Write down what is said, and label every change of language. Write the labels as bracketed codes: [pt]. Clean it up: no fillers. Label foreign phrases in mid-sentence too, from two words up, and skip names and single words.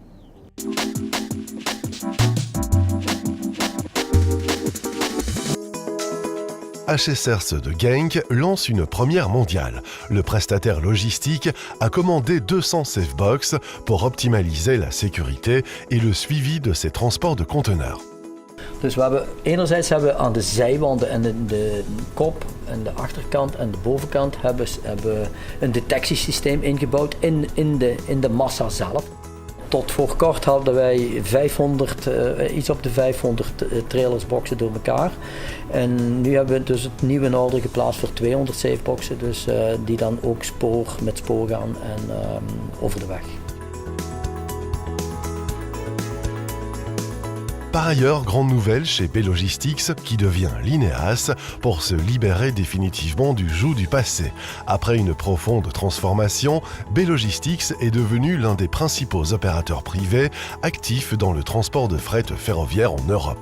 [fr] HSRC de Genk lance une première mondiale. Le prestataire logistique a commandé 200 safebox pour optimaliser la sécurité et le suivi de ses transports de conteneurs. [nl] Dus enerzijds hebben we aan de zijwanden en de kop en de achterkant en de bovenkant hebben een detectiesysteem ingebouwd in de massa zelf. Tot voor kort hadden wij 500, iets op de 500 trailersboxen door elkaar. En nu hebben we dus het nieuwe order geplaatst voor 200 safeboxen, dus die dan ook met spoor gaan en over de weg. [fr] Par ailleurs, grande nouvelle chez B-Logistics qui devient l'INEAS pour se libérer définitivement du joug du passé. Après une profonde transformation, B-Logistics est devenu l'un des principaux opérateurs privés actifs dans le transport de fret ferroviaire en Europe.